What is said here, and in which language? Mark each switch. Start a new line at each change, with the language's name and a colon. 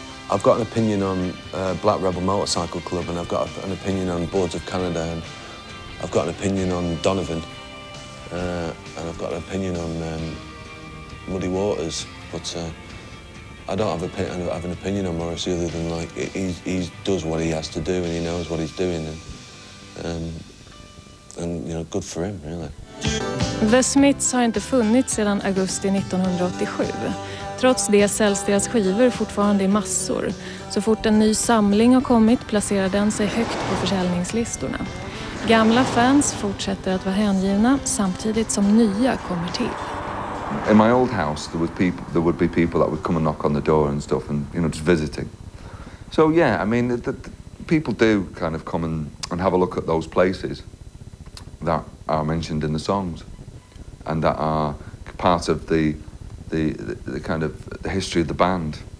English: I've got an opinion on Black Rebel Motorcycle Club, and I've got an opinion on Boards of Canada, and I've got an opinion on Donovan, and I've got an opinion on Muddy Waters, but I don't have an opinion on Morrissey other than like he does what he has to do and he knows what he's doing, and you know, good for him really.
Swedish: The Smiths har inte funnits sedan augusti 1987. Trots det säljs deras skivor fortfarande i massor. Så fort en ny samling har kommit placerar den sig högt på försäljningslistorna. Gamla fans fortsätter att vara hängivna samtidigt som nya kommer till.
English: In my old house, there would be people that would come and knock on the door and stuff, and you know, just visiting. So yeah, I mean, the people do kind of come and have a look at those places that are mentioned in the songs, and that are part of the kind of the history of the band.